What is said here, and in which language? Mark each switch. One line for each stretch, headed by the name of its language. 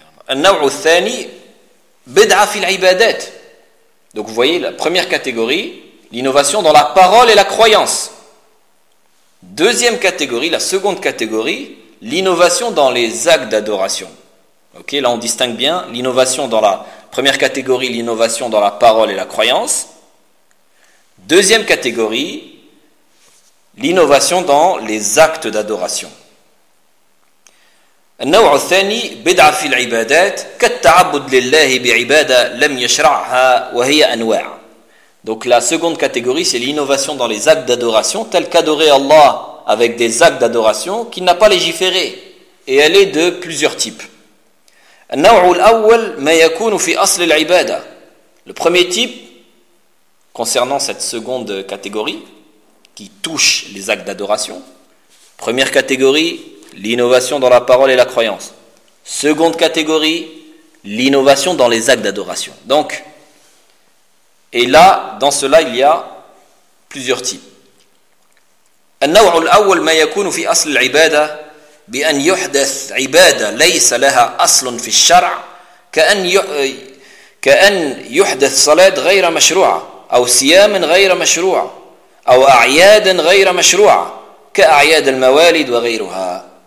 Arabic: النوع الثاني بدعة في العبادات.
French: Donc vous voyez la première catégorie, l'innovation dans la parole et la croyance. Deuxième catégorie, la seconde catégorie, l'innovation dans les actes d'adoration. Ok, là on distingue bien l'innovation dans la première catégorie, l'innovation dans la parole et la croyance. Deuxième catégorie, l'innovation dans les actes d'adoration.
Arabic: النوع الثاني بدعة في العبادات كالتعبد لله بعبادة لم يشرعها وهي أنواع.
French: Donc la seconde catégorie c'est l'innovation dans les actes d'adoration tels qu'adorer Allah avec des actes d'adoration qu'il n'a pas légiféré et elle est de plusieurs types.
Arabic: النوع الأول ما يكون في أصل العبادة.
French: Le premier type concernant cette seconde catégorie qui touche les actes d'adoration. Première catégorie, l'innovation dans la parole et la croyance. Seconde catégorie, l'innovation dans les actes d'adoration. Donc, et là, dans cela, il y a plusieurs types.
Arabic: النوع الأول ما يكون في أصل العبادة بأن يحدث عبادة ليس لها أصل في الشرع كأن يحدث صلاة غير مشروعة أو صيام غير مشروع أو أعياد غير مشروعة كأعياد الموالد وغيرها.